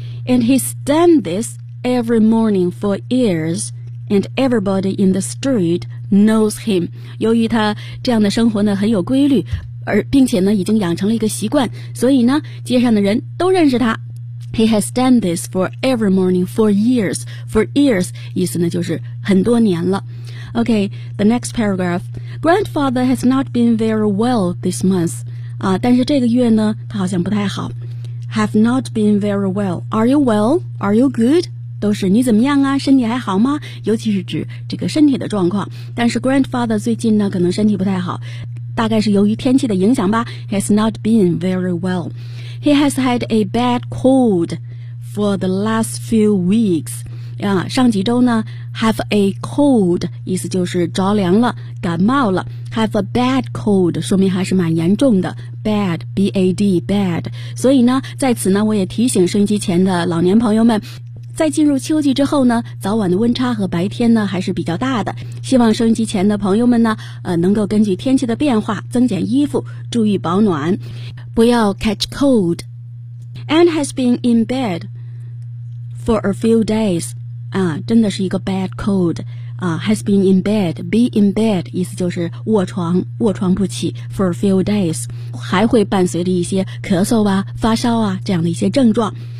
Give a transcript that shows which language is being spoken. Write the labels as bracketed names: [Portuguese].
[English] And he's done this every morning for years and everybody in the street knows him. [Chinese] 由于他这样的生活呢很有规律，而并且呢已经养成了一个习惯，所以呢街上的人都认识他。 [English] He has done this for every morning for years. [Chinese] For years 意思呢就是很多年了。 [English] OK, the next paragraph. Grandfather has not been very well this month. [Chinese] 啊，但是这个月呢他好像不太好。 [English] Have not been very well. Are you well? Are you good? [Chinese] 都是你怎么样啊，身体还好吗，尤其是指这个身体的状况。但是 grandfather 最近呢可能身体不太好，大概是由于天气的影响吧。 [English] Has not been very well. He has had a bad cold for the last few weeks. [Chinese] 上几周呢 have a cold 意思就是着凉了，感冒了。 Have a bad cold 说明还是蛮严重的， bad, B-A-D, bad. 所以呢在此呢我也提醒收音机前的老年朋友们，在进入秋季之后呢，早晚的温差和白天呢还是比较大的，希望收音机前的朋友们呢能够根据天气的变化增减衣服，注意保暖，不要 catch cold. [English] And has been in bed for a few days. 啊，真的是一个 bad cold. 啊， has been in bed. [Chinese] Be in bed 意思就是卧床不起 for a few days. 还会伴随着一些咳嗽啊、发烧啊这样的一些症状。